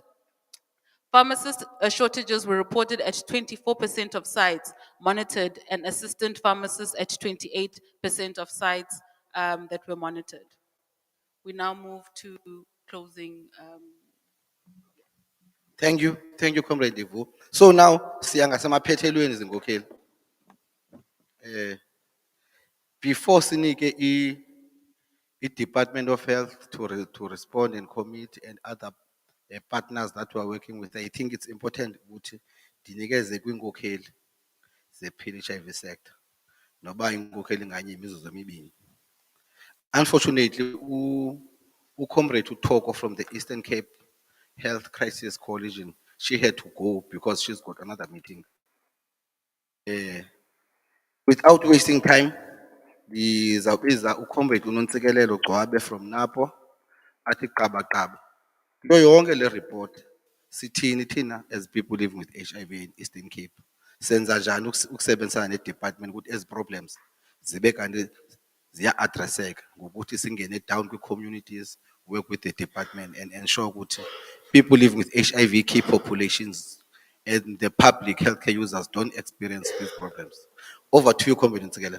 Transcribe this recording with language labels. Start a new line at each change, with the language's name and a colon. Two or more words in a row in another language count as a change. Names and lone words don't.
English: Pharmacist shortages were reported at 24% of sites monitored, and assistant pharmacists at 28% of sites that were monitored. We now move to closing. Thank you, Comrade Devu. So now,
Xhosa: siyanga semaphethelweni zinkokheli.
English: Before sinike Department of Health to respond and commit and other partners that we are working with, I think it's important
Xhosa: ukuthi dinikeze kwinkokheli ze-HIV
English: sector.
Xhosa: Noba inkokheli nganye imizuzu emibini.
English: Unfortunately, Comrade Utoko from the Eastern Cape Health Crisis Coalition, she had to go because she's got another meeting. Without wasting time,
Xhosa: ngizawubiza uComrade uNontsikelelo Gcwabe from NAPO athi qaba. Kuyo yonke le report sithini thina
English: as people living with HIV in Eastern Cape.
Xhosa: Senza njani ukusebenzisana ne-department ukuthi ezi problems zibe kanti ziya-addresseka ngokuthi singene down kwi-communities, work with the department and ensure ukuthi people living with HIV key populations and the public healthcare users don't experience these problems.
English: Over to you, Comrade Ntsikelelo.